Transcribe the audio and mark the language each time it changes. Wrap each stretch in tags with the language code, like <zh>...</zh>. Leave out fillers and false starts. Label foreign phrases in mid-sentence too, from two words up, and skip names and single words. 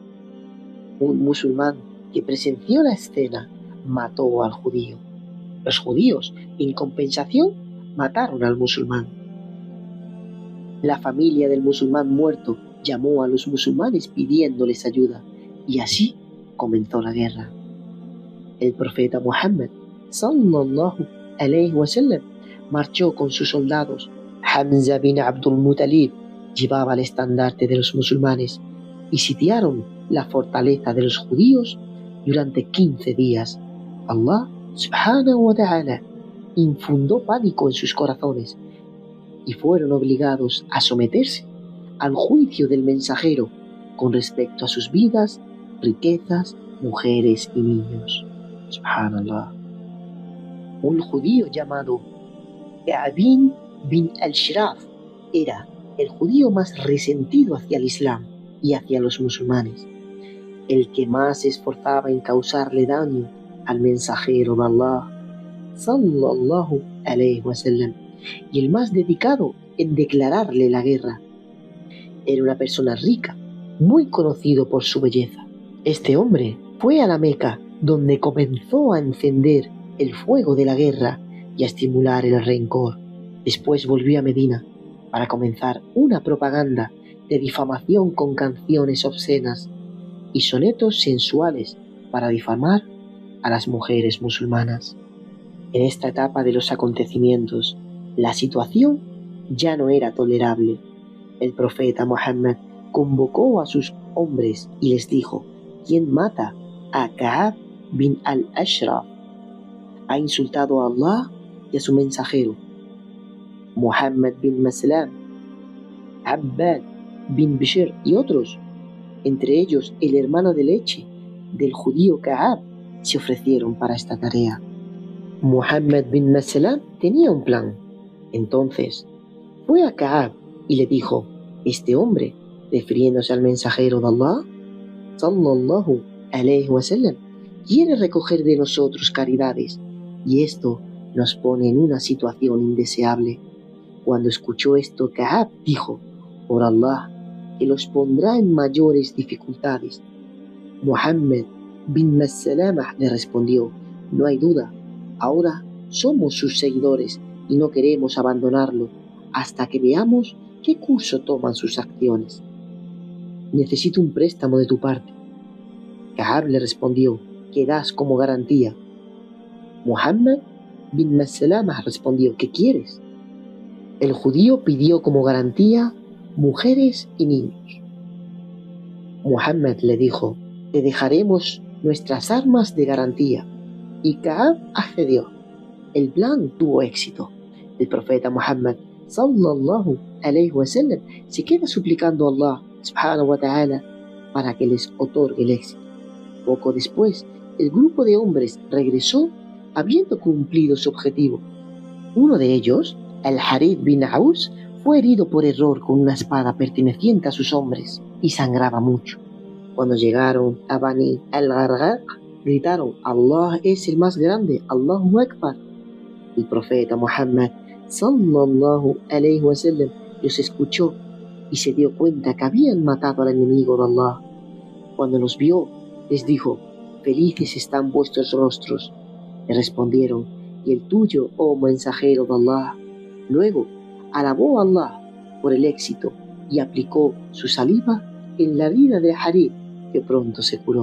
<es>Un musulmán que presenció la escena mató al judío. Los judíos, en compensación, mataron al musulmán. La familia del musulmán muerto llamó a los musulmanes pidiéndoles ayuda, y así comenzó la guerra. El profeta Muhammad</es> <ar>صلى الله عليه وسلم</ar> <es>marchó con sus soldados. Hamza bin Abdul Muttalib llevaba el estandarte de los musulmanes y sitiaron la fortaleza de los judíos durante 15 días. Allah</es> <ar>سبحانه وتعالى</ar> <es>infundó pánico en sus corazones y fueron obligados a someterse al juicio del mensajero con respecto a sus vidas, riquezas, mujeres y niños.</es> <ar>سبحان الله.</ar> <es>Un judío llamado Ka'b bin al-Shraf era el judío más resentido hacia el Islam y hacia los musulmanes, el que más se esforzaba en causarle daño al mensajero de Allah</es> <ar>صلى الله عليه وسلم,</ar> <es>y el más dedicado en declararle la guerra. Era una persona rica, muy conocido por su belleza. Este hombre fue a la Meca, donde comenzó a encender el fuego de la guerra y a estimular el rencor. Después volvió a Medina para comenzar una propaganda de difamación con canciones obscenas y sonetos sensuales para difamar a las mujeres musulmanas. En esta etapa de los acontecimientos, la situación ya no era tolerable. El profeta Muhammad convocó a sus hombres y les dijo: ¿quién mata a Ka'b bin al-Ashraf? Ha insultado a Allah y a su mensajero. Muhammad bin Maslam, Abbad bin Bishr y otros, entre ellos el hermano de leche del judío Ka'b, se ofrecieron para esta tarea. Muhammad bin Maslam tenía un plan. Entonces fue a Ka'b y le dijo: este hombre, refiriéndose al mensajero de Allah</es> <ar>صلى الله عليه وسلم,</ar> <es>quiere recoger de nosotros caridades, y esto nos pone en una situación indeseable. Cuando escuchó esto, Ka'b dijo: por Allah, que los pondrá en mayores dificultades. Muhammad bin Maslama le respondió: no hay duda, ahora somos sus seguidores y no queremos abandonarlo hasta que veamos qué curso toman sus acciones. Necesito un préstamo de tu parte. Ka'ab le respondió: ¿qué das como garantía? Muhammad bin Maslama respondió: ¿qué quieres? El judío pidió como garantía mujeres y niños. Muhammad le dijo: te dejaremos nuestras armas de garantía. Y Ka'ab accedió. El plan tuvo éxito. El profeta Muhammad</es> <ar>صلى الله عليه وسلم</ar> <es>se queda suplicando a Allah</es> <ar>سبحانه وتعالى</ar> <es>para que les otorgue el éxito. Poco después, el grupo de hombres regresó habiendo cumplido su objetivo. Uno de ellos, Al-Harith bin Aus, fue herido por error con una espada perteneciente a sus hombres y sangraba mucho. Cuando llegaron a Bani al-Gharqaq, gritaron: Allah es el más grande,</es> <ar>الله أكبر.</ar> <es>El profeta Muhammad</es> <ar>صلى الله عليه وسلم</ar> <es>los escuchó y se dio cuenta que habían matado al enemigo de Allah. Cuando los vio, les dijo: felices están vuestros rostros. Le respondieron: y el tuyo, oh mensajero de Allah. Luego alabó a Allah por el éxito y aplicó su saliva en la herida de Harith, que pronto se curó.</es>